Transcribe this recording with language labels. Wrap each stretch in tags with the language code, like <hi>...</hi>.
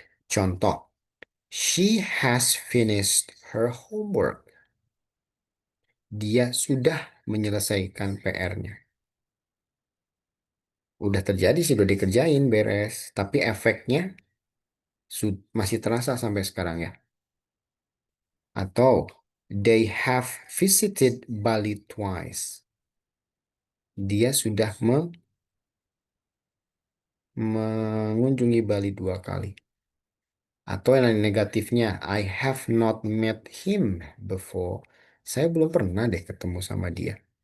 <en>Contoh, she has finished her homework.</en> <id>Dia sudah menyelesaikan PR-nya. Udah terjadi sih, udah dikerjain, beres. Tapi efeknya masih terasa sampai sekarang ya.</id> <en>Atau they have visited Bali twice.</en> <id>Dia sudah mengunjungi Bali 2 kali. Atau yang negatifnya,</id> <en>I have not met him before.</en> <id>Saya belum pernah deh ketemu sama dia.</id>